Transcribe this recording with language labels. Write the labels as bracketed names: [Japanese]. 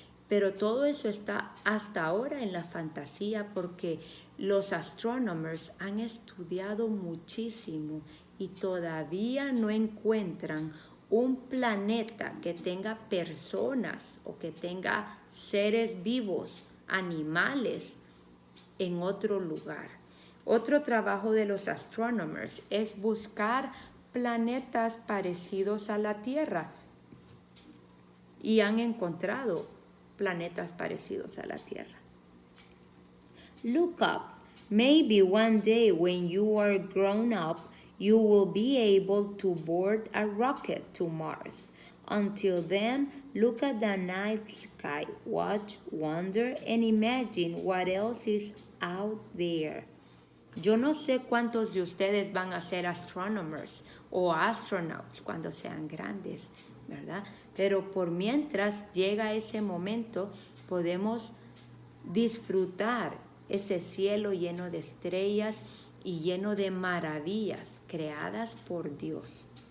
[Spanish] Pero todo eso está hasta ahora en la fantasía porque los astronomers han estudiado muchísimo y todavía no encuentran un planeta que tenga personas o que tenga seres vivos, animales, en otro lugar. Otro trabajo de los astronomers es buscar planetas parecidos a la Tierra y han encontrado planetas parecidos a la Tierra. [English] Look up. Maybe one day when you are grown up, you will be able to board a rocket to Mars. Until then, look at the night sky, watch, wonder, and imagine what else is out there. [Spanish] Yo no sé cuántos de ustedes van a ser astronomers o astronauts cuando sean grandes, ¿verdad? Pero por mientras llega ese momento, podemos disfrutar ese cielo lleno de estrellas y lleno de maravillas creadas por Dios.